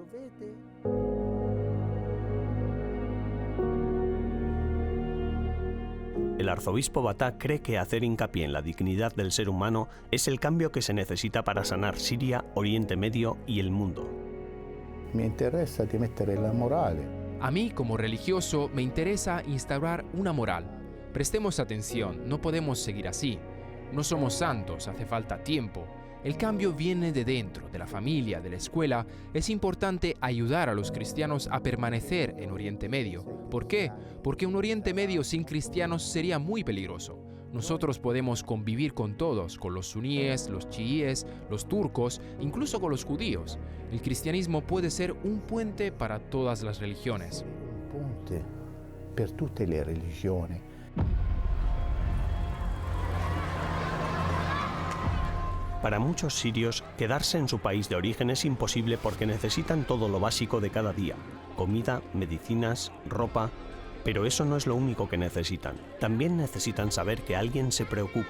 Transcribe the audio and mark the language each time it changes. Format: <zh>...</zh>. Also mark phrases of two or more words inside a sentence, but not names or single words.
<es>El arzobispo Battah cree que hacer hincapié en la dignidad del ser humano es el cambio que se necesita para sanar Siria, Oriente Medio y el mundo.</es> <it>Mi interesa di mettere la morale.</it> <es>A mí, como religioso, me interesa instaurar una moral. Prestemos atención, no podemos seguir así. No somos santos, hace falta tiempo. El cambio viene de dentro, de la familia, de la escuela. Es importante ayudar a los cristianos a permanecer en Oriente Medio. ¿Por qué? Porque un Oriente Medio sin cristianos sería muy peligroso. Nosotros podemos convivir con todos, con los suníes, los chiíes, los turcos, incluso con los judíos. El cristianismo puede ser un puente para todas las religiones.</es> <it>Un ponte per tutte le religioni.</it> <es>Para muchos sirios, quedarse en su país de origen es imposible porque necesitan todo lo básico de cada día: comida, medicinas, ropa. Pero eso no es lo único que necesitan. También necesitan saber que alguien se preocupa.</es>